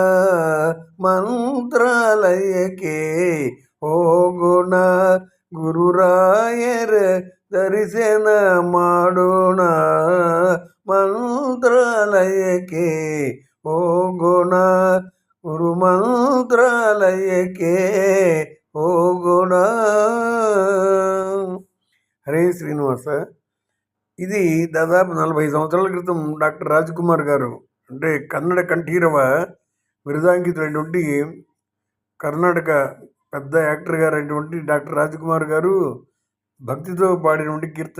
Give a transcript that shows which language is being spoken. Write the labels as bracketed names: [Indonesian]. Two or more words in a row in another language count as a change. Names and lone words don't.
[Kannada] ಮಂತ್ರಾಲಯಕ್ಕೆ ಹೋಗೋಣ, ಗುರುರಾಯರ ದರ್ಶನ ಮಾಡೋಣ. ಮಂತ್ರಾಲಯಕ್ಕೆ ಹೋಗೋಣ, ಗುರು ಮಂತ್ರಾಲಯಕ್ಕೆ ಹೋಗೋಣ. [Telugu] హరే శ్రీనివాస. ఇది దాదాపు 45 సంవత్సరాల క్రితం డాక్టర్ రాజ్కుమార్ గారు, అంటే కన్నడ కంఠీరవ బిరుదాంకితుడైనటువంటి కర్ణాటక పెద్ద యాక్టర్ గారు అయినటువంటి డాక్టర్ రాజ్కుమార్ గారు భక్తితో పాడినటువంటి కీర్తన.